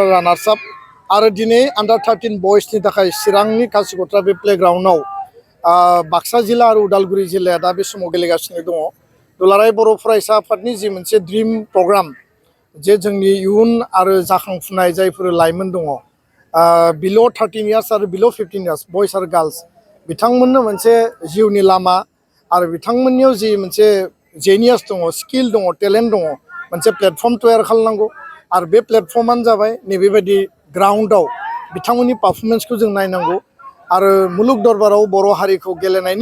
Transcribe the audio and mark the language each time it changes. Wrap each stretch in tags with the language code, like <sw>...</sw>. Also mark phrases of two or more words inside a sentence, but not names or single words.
<en>runners up</en> <brx>आरो दिनै</brx> <en>under 13</en> <brx>बयसनि थाखाय चिरांनि कासिकत्रा बे प्लेग्राउन्डआव बाक्सा जिल्ला आरो उदालगुरि जिल्लाया दा बे समाव गेलेगासिनो दङ दुलाराय बर' फरायसा आफादनि जि मोनसे</brx> <en>dream program</en> <brx>जे जोंनि इयुन आरो जाखांफुनाय जायफोर लाइमोन दङ</brx> <en>below 13 years</en> <brx>आरो</brx> <en>below 15 years boys</en> <brx>आरो girls बिथांमोननो मोनसे जिउनि लामा आरो बिथांमोननियाव जि मोनसे जेनियास दङ स्किल दङ टेलेन्ट दङ मोनसे प्लेटफर्म तैयार खालामनांगौ आरो बे प्लेटफर्मानो जाबाय नैबेबायदि ग्राउन्डआव बिथांमोननि पारफरमेन्सखौ जों नायनांगौ आरो मुलुग दरबाराव बर' हारिखौ गेलेनायनि</brx>